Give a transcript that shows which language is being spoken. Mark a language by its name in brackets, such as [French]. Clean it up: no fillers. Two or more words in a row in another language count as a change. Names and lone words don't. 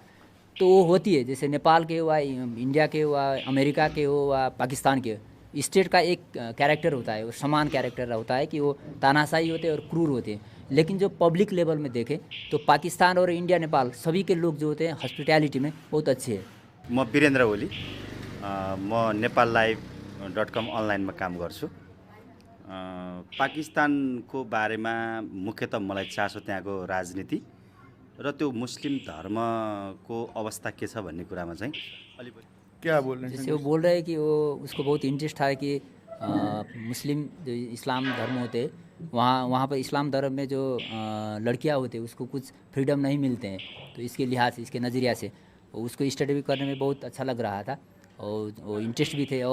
[Hindi] तो वो होती है, जैसे नेपाल के हुआ, इंडिया के हुआ, अमेरिका के हुआ, पाकिस्तान के, स्टेट का एक कैरेक्टर होता है, वो समान कैरेक्टर होता है कि वो तानाशाही होते हैं और क्रूर होते हैं। लेकिन जो [English] public level [Hindi] में देखें तो पाकिस्तान और इंडिया, नेपाल सभी के लोग जो होते हैं हॉस्पिटैलिटी में बहुत अच्छे हैं। [Nepali] म वीरेन्द्र ओली, म नेपाललाइभ.com अनलाइनमा काम गर्छु। पाकिस्तानको बारेमा मुख्यतः मलाई चासो त्यहाँको राजनीति र त्यो मुस्लिम धर्मको अवस्था के छ भन्ने कुरामा चाहिँ अलि [Hindi] क्या बोल रहे हैं? जैसे वो बोल रहे हैं कि वो उसको बहुत इंटरेस्ट है कि मुस्लिम जो इस्लाम धर्म होते हैं, वहाँ पर इस्लाम धर्म में जो लड़कियां होते हैं उसको कुछ फ्रीडम नहीं मिलते हैं। तो इसके लिहाज से, इसके नज़रिया से उसको स्टडी भी करने में बहुत अच्छा लग रहा था और वो इंटरेस्ट भी थे।